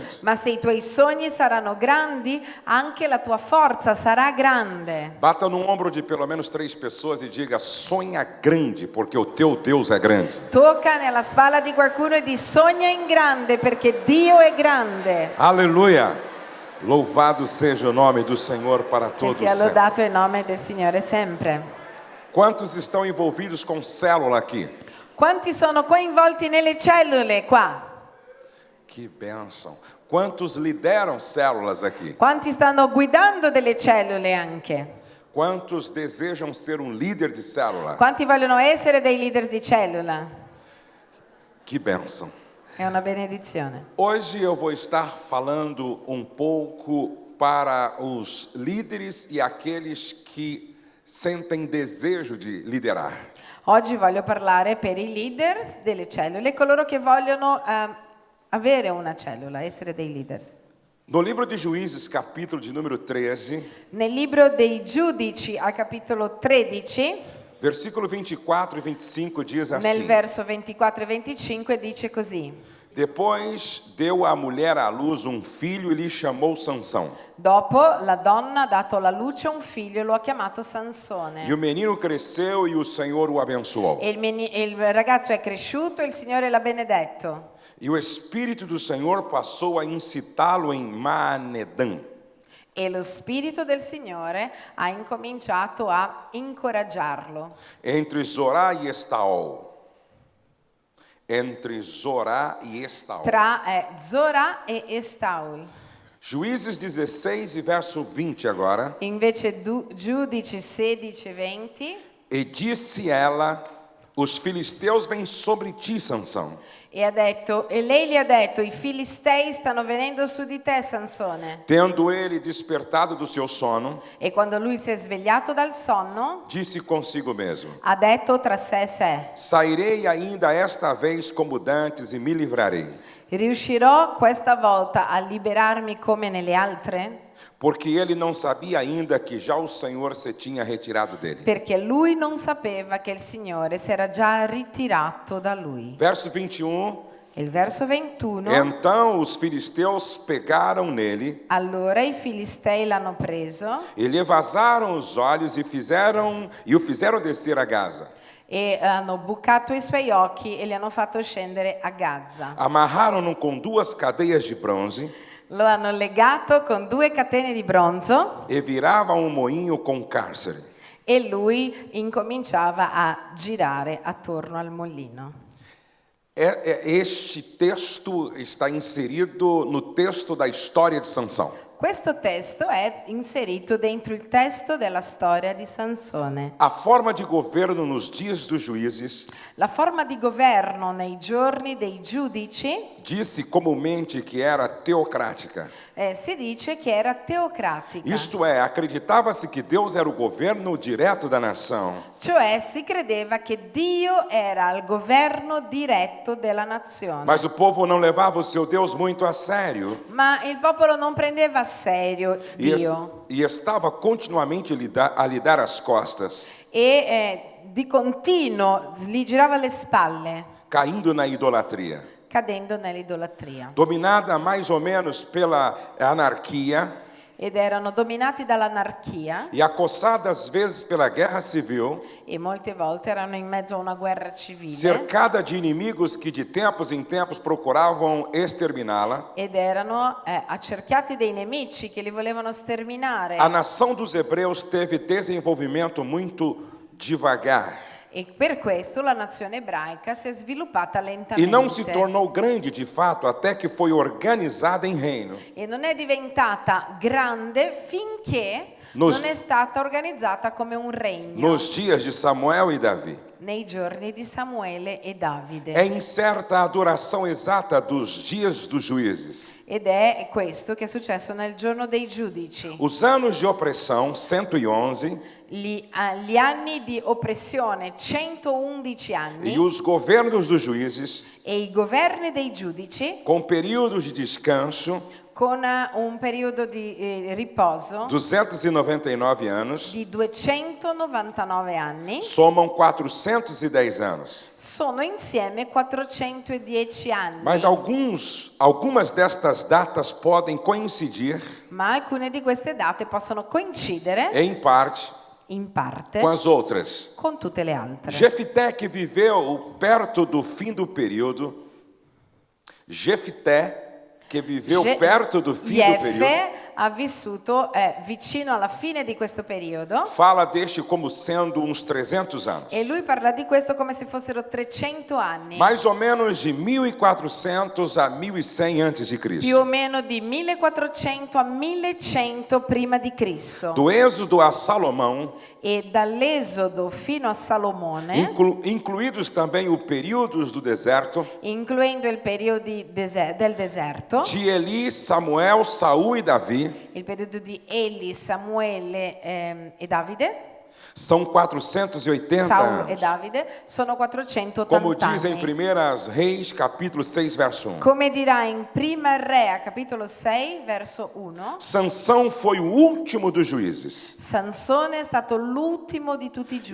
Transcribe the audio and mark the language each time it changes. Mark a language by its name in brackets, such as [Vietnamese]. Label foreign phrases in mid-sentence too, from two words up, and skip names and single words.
[Italian] Ma se i tuoi sogni saranno grandi, anche la tua forza sarà grande. [Portuguese] Bata no ombro de pelo menos 3 pessoas e diga, sonha grande, porque o teu Deus é grande. [Italian] Tocca nella spalla di qualcuno e di sogna in grande perché Dio è grande. [Portuguese] Aleluia! Louvado seja o nome do Senhor para [Italian] Che [Portuguese] todos [Italian] sia [Portuguese] sempre. [Italian] lodato il nome del Signore sempre. [Portuguese] Quantos estão envolvidos com célula aqui? [Italian] Quanti sono coinvolti nelle cellule qua? [Portuguese] Que bênção! Quantos lideram células aqui? [Italian] Quanti stanno guidando delle cellule anche? [Portuguese] Quantos desejam ser um líder de célula? [Italian] Quanti vogliono essere dei leader di cellula? [Portuguese] Que bênção! [Italian] È una benedizione. [Portuguese] Hoje eu vou estar falando um pouco para os líderes e aqueles que sentem desejo de liderar. [Italian] Oggi voglio parlare per i leaders delle cellule, coloro che vogliono avere una cellula, essere dei leaders. [Portuguese] No livro de Juízes, capítulo de número 13, [Italian] Nel libro dei Giudici, al capitolo 13, [Portuguese] versículo 24 e 25 diz [Italian] nel [Portuguese] assim: [Italian] verso 24 e 25 dice così: [Portuguese] Depois deu a mulher à luz um filho e lhe chamou Sansão. [Italian] dopo la donna ha dato alla luce un figlio e lo ha chiamato Sansone. [Portuguese] E o menino cresceu e o Senhor o abençoou. [Italian] E il ragazzo è cresciuto e il Signore l'ha benedetto. [Portuguese] E o Espírito do Senhor passou a incitá-lo em Maanedã. [Italian] E lo Spirito del Signore ha incominciato a incoraggiarlo [Portuguese] Entre Zorá e Estaol. Entre Zorá e Estaol. [Italian] tra Zora e Estaul. [Portuguese] Juízes 16 e verso 20 agora. [Italian] Invece Giudici 16 e 20. [Portuguese] E disse ela: Os filisteus vêm sobre ti, Sansão. [Italian] E lei gli ha detto: i filistei stanno venendo su di te, Sansone. [Portuguese] Tendo ele despertado do seu sono, [Italian] E quando lui si è svegliato dal sonno, [Portuguese] disse consigo mesmo: [Italian] ha detto tra sé e sé: [Portuguese] Sairei ainda esta vez como dantes e me livrarei. [Italian] riuscirò questa volta a liberarmi come nelle altre? [Portuguese] Porque ele não sabia ainda que já o Senhor se tinha retirado dele. [Italian] Perché lui non sapeva che il Signore si era già ritirato da lui. [Portuguese] Verso 21. [Italian] E il verso 21. [Portuguese] Então os filisteus pegaram nele [Italian] Allora i filistei l'hanno preso [Portuguese] e lhe vazaram os olhos e o fizeram descer a Gaza. [Italian] e hanno bucato i suoi occhi e li hanno fatto scendere a Gaza. [Portuguese] Amarraram-no com 2 cadeias de bronze [Italian] Lo hanno legato con 2 catene di bronzo [Portuguese] e viravam um moinho com cárcere. [Italian] e lui incominciava a girare attorno al mulino. [Portuguese] Este texto está inserido no texto da história de Sansão. [Italian] Questo testo è inserito dentro il testo della storia di Sansone. [Portuguese] A forma de governo nos dias dos juízes [Italian] La forma di governo nei giorni dei giudici [Portuguese] disse comumente que era teocrática. [Italian] si dice che era teocratica. [Portuguese] Isto é, acreditava-se que Deus era o governo direto da nação. [Italian] Cioè si credeva che Dio era il governo diretto della nazione. [Portuguese] Mas o povo não levava o seu Deus muito a sério [Italian] Ma il popolo non prendeva a serio Dio [Portuguese] e estava continuamente a lhe dar as costas, [Italian] e di continuo gli girava le spalle, [Portuguese] caindo na idolatria. [Italian] cadendo nell'idolatria. [Portuguese] Dominada mais ou menos pela anarquia [Italian] Ed erano dominati dall'anarchia [Portuguese] e acossada às vezes pela guerra civil, [Italian] e molte volte erano in mezzo a una guerra civile [Portuguese] cercada de inimigos que de tempos em tempos procuravam exterminá-la. [Italian] ed erano accerchiati dei nemici che li volevano sterminare. [Portuguese] A nação dos hebreus teve desenvolvimento muito devagar [Italian] E per questo la nazione ebraica si è sviluppata e lentamente [Portuguese] não se tornou grande de fato até que foi organizada em reino. [Italian] e non è diventata grande finché [Portuguese] Nos- [Italian] non è stata organizzata come un regno [Portuguese] Nos dias de Samuel e Davi. [Italian] nei giorni di Samuele e Davide. [Portuguese] É incerta a duração exata dos dias dos juízes. [Italian] Ed è questo che è successo nel giorno dei giudici. [Portuguese] Os anos de opressão, 111, [Italian] Gli anni di oppressione, 111 anni, [Portuguese] e os governos dos juízes, [Italian] e i governi dei giudici, [Portuguese] com períodos de descanso, [Italian] con un periodo di riposo [Portuguese] 299 anos, [Italian] di 299 anni, [Portuguese] somam 410 anos. [Italian] sono insieme 410 anni. [Portuguese] Mas algumas destas datas podem coincidir, [Italian] Ma alcune di queste date possono coincidere [Portuguese] em parte, [Italian] in parte [Portuguese] com as outras. [Italian] con tutte le altre. [Portuguese] Jefité, que viveu perto do fim do período, Jefité, que viveu perto do fim do período, [Italian] Jeffe ha vissuto vicino alla fine di questo periodo [Portuguese] fala deste como sendo uns 300 anos. [Italian] e lui parla di questo come se fossero 300 anni, [Portuguese] Mais ou menos de 1400 a 1100 antes de [Italian] più [Portuguese] Cristo. [Italian] o meno di 1400 a 1100 prima di Cristo. [Portuguese] Do Êxodo a Salomão, [Italian] E dall'Esodo fino a Salomone, [Portuguese] incluídos também os períodos do deserto, [Italian] includendo il periodo del deserto, [Portuguese] de Eli, Samuel, Saul e Davi, [Italian] il periodo di Eli, Samuele e Davide, [Portuguese] são 480 [Italian] Saul e [Portuguese] anos. [Italian] Davide, sono 480 [Portuguese] Como diz em [Italian] anni. [Portuguese] 1 Reis, capítulo 6, verso 1. [Italian] Come dirà in Prima Re, capitolo 6, verso 1, [Portuguese] Sansão foi o último dos juízes. [Italian] Sansone è stato l'ultimo di tutti i